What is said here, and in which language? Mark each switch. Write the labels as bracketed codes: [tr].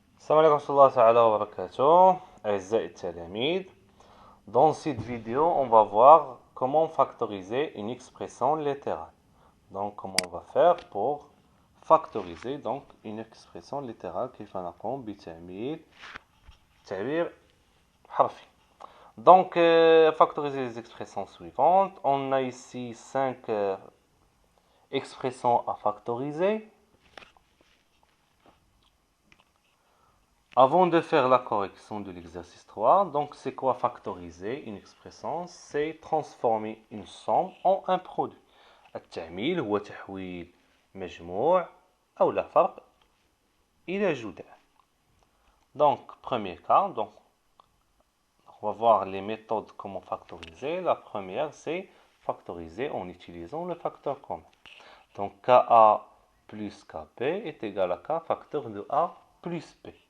[ar] السلام عليكم ورحمة الله تعالى وبركاته أعزائي التلاميذ. [fr] Dans cette vidéo, on va voir comment factoriser une expression littérale. Donc, comment on va faire pour factoriser donc une expression littérale [ar] كيف نقوم بتعميل تعبير حرفي. [fr] Donc, factoriser les expressions suivantes. On a ici 5 expressions à factoriser. Avant de faire la correction de l'exercice 3, donc c'est quoi factoriser une expression? C'est transformer une somme en un produit. [ar] التعميل هو تحويل مجموع أو لا فرق إلى جداء. [fr] Donc, premier cas, donc, on va voir les méthodes comment factoriser. La première, c'est factoriser en utilisant le facteur commun. Donc, KA plus KB est égal à K facteur de A plus B.